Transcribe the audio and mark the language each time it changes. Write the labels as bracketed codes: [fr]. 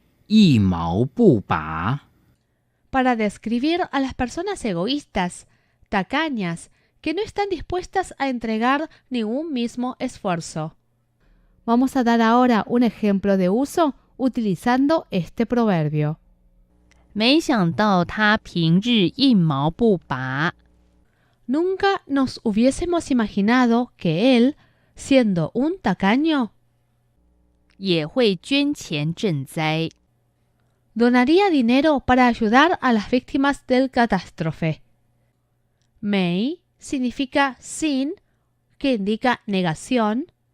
[zh] 一毛不拔， [es] para describir a las personas egoístas, tacañas, que no están dispuestas a entregar ningún mismo esfuerzo. Vamos a dar ahora un ejemplo de uso utilizando este proverbio. [zh] 没想到他平日一毛不拔， [es] Nunca nos hubiésemos imaginado que él, siendo un tacaño, [zh] 也会捐钱赈灾。 [es] donaría dinero para ayudar a las víctimas del catástrofe. Mei significa sin, que indica negación.